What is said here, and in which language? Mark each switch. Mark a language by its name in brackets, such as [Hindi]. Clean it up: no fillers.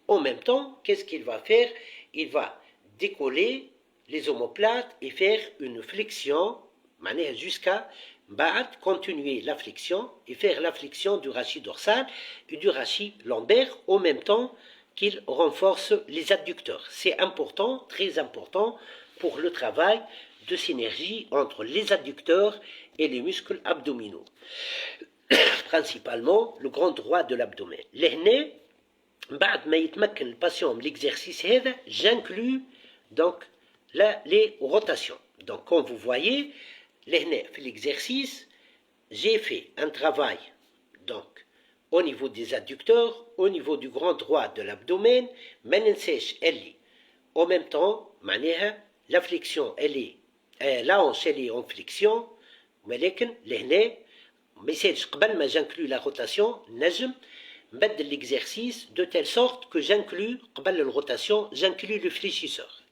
[French] En même temps, qu'est-ce qu'il va faire? Il va décoller les omoplates et faire une flexion jusqu'à continuer la flexion et faire la flexion du rachis dorsal et du rachis lombaire en même temps qu'il renforce les adducteurs. C'est important, très important pour le travail de synergie entre les adducteurs et les muscles abdominaux. Principalement le grand droit de l'abdomen. [Arabic] لهنا بعد ما يتمكن الباتيون من l'exercice هذا [French] j'inclus donc les rotations. Donc comme vous voyez [Arabic] لهنا في [French] l'exercice j'ai fait un travail donc au niveau des adducteurs, au niveau du grand droit de l'abdomen, [Arabic] ما ننساش اللي [French] en même temps معناها la flexion elle est la hanche elle est en flexion [Arabic] ولكن لهنا ما يسالش قبل ما [French] j'inclus la rotation [Arabic] نجم نبدل [French] l'exercice de telle sorte que j'inclus قبل la rotation j'inclus le fléchisseur.